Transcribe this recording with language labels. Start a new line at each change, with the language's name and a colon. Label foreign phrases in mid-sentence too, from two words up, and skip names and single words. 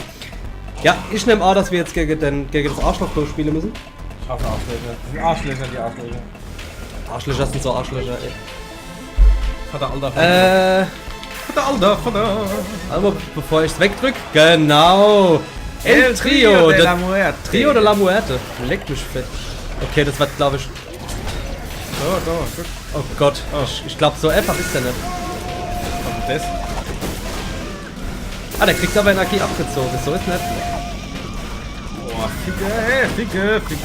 German: Ja, ich nehme an, dass wir jetzt gegen das Arschloch durchspielen müssen. Ich hoffe Arschlöcher. Das sind Arschlöcher, die Arschlöcher. Arschlöcher sind so Arschlöcher, ey. Vater Alter. Vater. Aber bevor ich es wegdrück, genau. El Trio de la Muerte. Trio de la Muerte. Leck mich fett. Okay, das wird, glaube ich. Da, guck. Oh Gott. Oh. Ich glaube, so einfach ist der nicht. Was ist das? Ah, der kriegt aber Energie abgezogen. So ist nicht. Boah, Ficke.